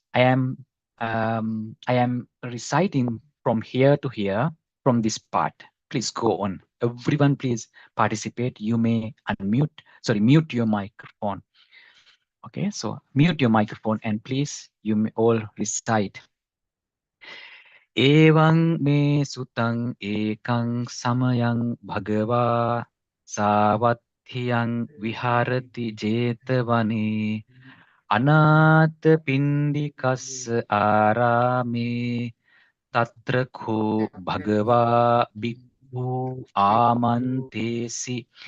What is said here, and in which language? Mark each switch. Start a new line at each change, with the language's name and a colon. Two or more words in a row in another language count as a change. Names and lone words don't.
English: I am reciting from here to here from this part. Please go on. Everyone, please participate. You may mute your microphone. Okay, so mute your microphone and please, you may all recite.
Pali: Evaṃ me sutaṃ ekaṃ samayaṃ bhagavā sāvatthiyaṃ viharati jetavane anāta pindikassa ārāme tatra kho bhagavā bhikkhu āmantesi